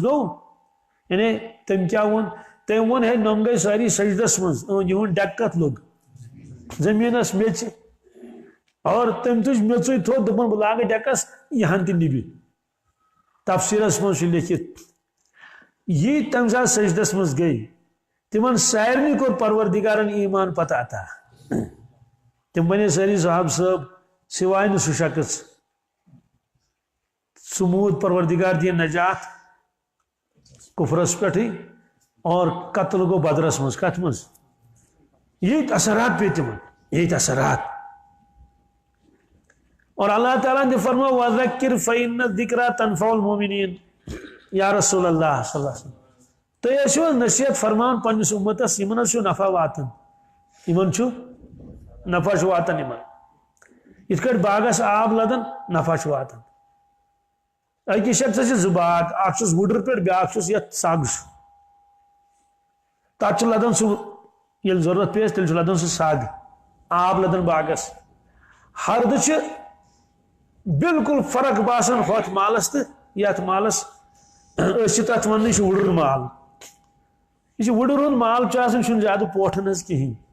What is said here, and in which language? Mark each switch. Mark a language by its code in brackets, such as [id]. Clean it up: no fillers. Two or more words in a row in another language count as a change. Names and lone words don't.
[ks] گوٚو یعنی تٔمۍ کیٛاہ ووٚن تٔمۍ ووٚن ہے نۄم گٔے سٲری سجدس منٛز یِہُنٛد ڈیکہٕ کتھ لوٚگ زٔمیٖنس میٚژِ اور تٔمۍ تُج میٚژٕے تھوٚد دوٚپُن بہٕ لاگہٕ ڈیکس یہِ ہن تہِ نِبہِ تفسیرس منٛز چھُ لیکھِتھ یہ تمہِ ساتہٕ سجدس منٛز گٔے تمن سارنٕے کوٚر پروردگارن ایمان پتہ عطا تم بنے سٲری صاحب صٲب سوائے نہٕ سُہ شخص سُہ موٗد پروردگار دِیِن نجات کفرس پٮ۪ٹھٕے اور قتل گوٚو بدرس منٛز کتھ منٛز ییٚتۍ اثرات پیٚیہِ تِمن ییٚتۍ اثرات [ur] اور اللہ تعالیٰ نے فرماو [ar] وَذَكِّرْ فَإِنَّ الذِّكْرَى تَنفَعُ الْمُؤْمِنِينَ یا رسول اللہ صلی اللہ علیہ وسلم [ks] تُہۍ ٲسِو حظ نصیحت فرمان پننِس اُمتس یِمن حظ چھُ نفع واتان یِمن چھُ نفع چھُ واتان یِمن یِتھ کٲٹھۍ باغس آب لدان نفع چھُ واتان أکِس شخصس چھِ زٕ باغ اکھ چھُس وُڈٕر پٮ۪ٹھ بیٛاکھ چھُس یتھ سگ چھُ تتھ چھُ لدان سُہ ییٚلہِ ضروٗرت پیٚیس تیٚلہِ چھُ لدان سُہ سگ آب لدان باغس ہردٕ چھِ بالکل فرق باسان ہوٚتھ مالس تہٕ یتھ مالس أسۍ چھِ تتھ ونان یہِ چھُ وُڈٕر مال یہ وُڈٕر ہُنٛد مال چھُ آسان چھُنہٕ زیادٕ پوٹھن حظ کِہیٖنۍ